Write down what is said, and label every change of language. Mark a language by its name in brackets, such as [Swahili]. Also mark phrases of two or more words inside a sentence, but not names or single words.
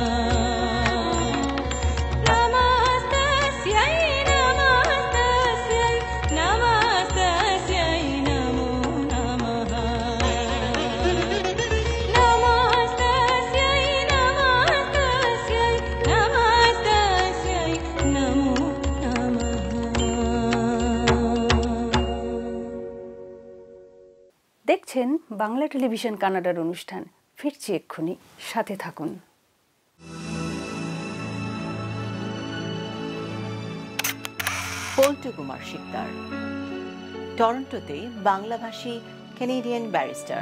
[Sanskrit] नमस्तस्यै नमस्तस्यै नमस्तस्यै नमो नमः नमस्तस्यै नमस्तस्यै नमस्तस्यै नमो नमः [Bangla] দেখছেন বাংলা টেলিভিশন কানাডার অনুষ্ঠান। ফিরছি এক্ষুনি, সাথে থাকুন। পল্টু কুমার শিকদার টরন্টোতে বাংলাভাষী কানাডিয়ান ব্যারিস্টার।